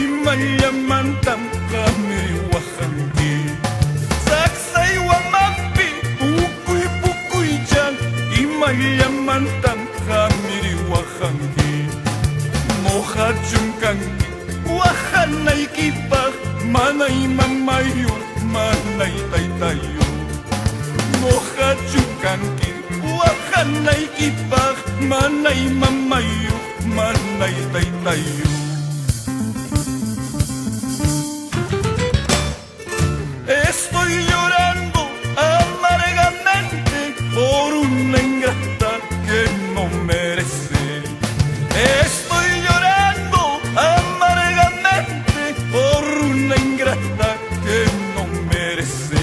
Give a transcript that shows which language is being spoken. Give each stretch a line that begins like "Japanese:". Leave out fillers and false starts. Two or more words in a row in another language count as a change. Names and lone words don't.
Quechua: imallamantam kami wahanki saksay wamapi pukuy pukuy chan imallamantam kami wahanki mohachun kanki wahanaykipaq manay mamayu manay taytayu mohachun kanki wahanaykipaq manay mamayu manay taytayu.
Spanish: Estoy llorando amargamente por una ingrata que no merece. Estoy llorando amargamente por una ingrata que no merece.